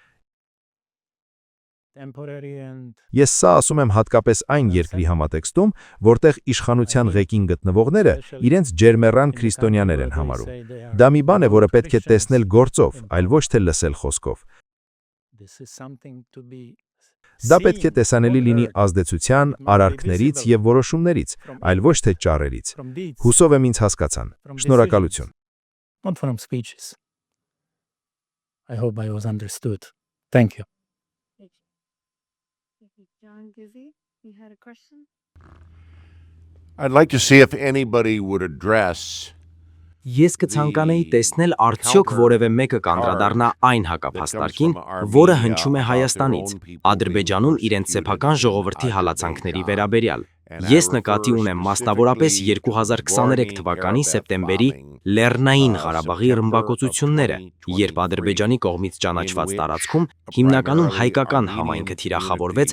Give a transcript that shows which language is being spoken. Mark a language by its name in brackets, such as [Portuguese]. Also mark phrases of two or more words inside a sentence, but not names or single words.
[Armenian] Ես սա ասում եմ հատկապես այն երկրի համատեքստում, որտեղ իշխանության ղեկին գտնվողները իրենց ջերմեռան քրիստոնյաներ են համարում։ Դա մի բան է, որը պետք է տեսնել գործով, այլ ոչ թե լսել խոսքով։ Դա պետք է տեսանելի լինի ազդեցության, արարքներից եւ որոշումներից, այլ ոչ թե ճառերից։ Հուսով եմ ինձ հասկացան։ Շնորհակալություն։ [English] Not from speeches. I hope I was understood. Thank you. John Gizzi, you had a question? I'd like to see if anybody would address [Armenian] Ես կցանկանայի տեսնել արդյոք որևէ մեկը կանդրադառնա այն հակափաստարկին, որը հնչում է Հայաստանից, Ադրբեջանում իրենց սեփական ժողովրդի հալածանքների վերաբերյալ։ Ես նկատի ունեմ մասնավորապես 2023 թվականի սեպտեմբերի Լեռնային Ղարաբաղի ռմբակոծությունները, երբ Ադրբեջանի կողմից ճանաչված տարածքում հիմնականում հայկական համայնքը թիրախավորվեց